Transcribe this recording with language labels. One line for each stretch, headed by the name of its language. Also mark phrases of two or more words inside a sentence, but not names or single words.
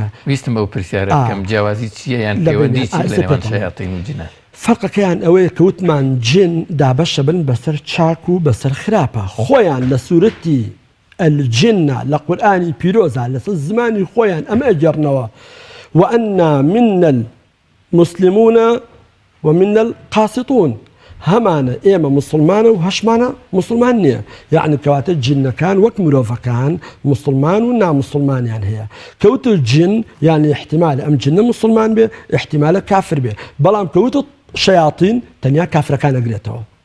Central Kurdish: ویستم بەو پرسیارە بکەم جیاوازی چییە یان پەیوەندی چی لە نێوان شەیاطین و جنە فەرقەکەیان ئەوەیە کە وتمان جن دابەشە بن بەسەر چاک و بەسەر خراپە خۆیان لە سوورەتی الجنە لە قورئانی پیرۆزە لەسەر زمانی خۆیان ئەمە ئەگەڕنەوە
Arabic: وأنا منا المسلمون ومنا القاسطون
Central Kurdish: هەمانە ئێمە مسلمانە و هەشمانە مسلمان نییە یعنی کەواتە جنەکان وەک مرۆڤەکان مسلمان و نامسلمانیان هەیە کەوتە جن یعنی احتیمالە ئەم جنە مسلمان بێ احتیمالە کافر بێ بەڵام کەوتە شەیاطین تەنیا کافرەکان ئەگرێتەوە